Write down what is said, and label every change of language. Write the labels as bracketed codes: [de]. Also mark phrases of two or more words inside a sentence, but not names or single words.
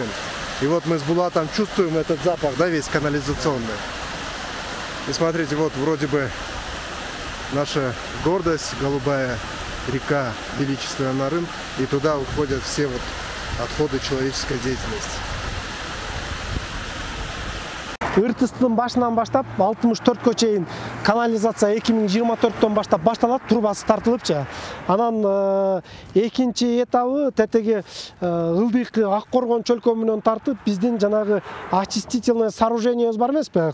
[ru] И вот мы с Булатом чувствуем этот запах, да, весь канализационный. И смотрите, вот вроде бы наша гордость, голубая река, величественная Нарын, и туда уходят все вот отходы человеческой деятельности. [ky] Ыртыстын башынан баштап 64-кө чейин канализация 2024-төн баштап башталат, трубасы тартылыпчы. Анан экинчи этабы тетеге ылдыйкы Аккоргон чөлкөмүнөн тартып, биздин жанагы [ru] очистительное сооружениебиз [ky] бар эмеспи?